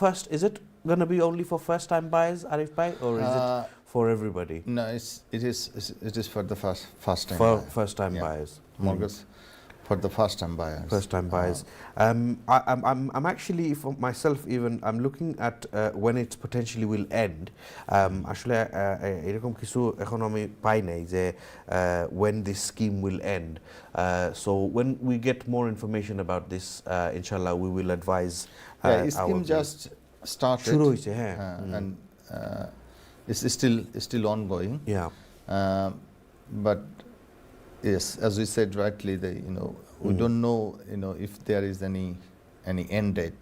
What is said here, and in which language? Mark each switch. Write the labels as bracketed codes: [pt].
[en] Is it going to be only for first-time buyers, Arif Bhai, or is it for everybody? No, it is for the first-time for buyer. First-time buyers. Mortgage for the first-time buyers. First-time buyers. I'm actually, for myself even, I'm looking at when it potentially will end. [bn] Actually, এরকম কিছু এখন আমি পাই নাই যে [en] when this scheme will end. So when we get more information about this, inshallah, we will advise. Yeah, scheme just started. [bn] শুরু হয়েছে, হ্যাঁ. [en] And it's still ongoing. Yeah. But yes, as we said rightly, we don't know, if there is any end date.